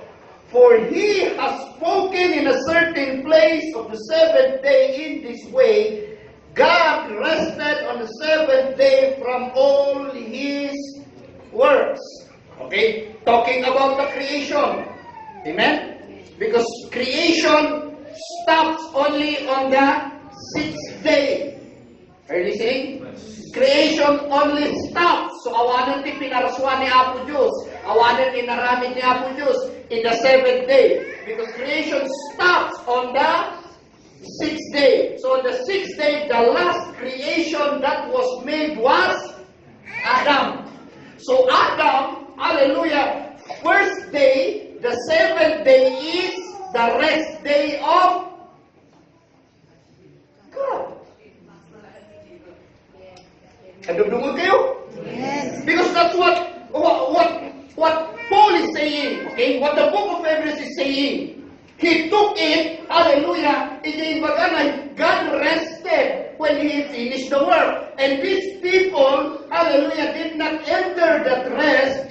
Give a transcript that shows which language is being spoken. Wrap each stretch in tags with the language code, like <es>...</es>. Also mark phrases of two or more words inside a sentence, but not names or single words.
<en>For He has spoken in a certain place of the seventh day in this way, God rested on the seventh day from all His works. Okay? Talking about the creation. Amen? Because creation stops only on the sixth day. Are you listening? Creation only stops.</en> <ilo>So awanan ti pinaraswan ni Apo Diyos. Awanan ti naramid ni Apo Diyos</ilo> <en>in the seventh day. Because creation stops on the sixth day. So on the sixth day, the last creation that was made was Adam. So Adam, hallelujah, first day, the seventh day is the rest day of God.</en> <ilo>Kadugdungon kayo?</ilo> <en>Yes. Because that's what Paul is saying. Okay? What the book of Hebrews is saying. He took it, hallelujah, God rested when He finished the work. And these people, hallelujah, did not enter that rest.</en>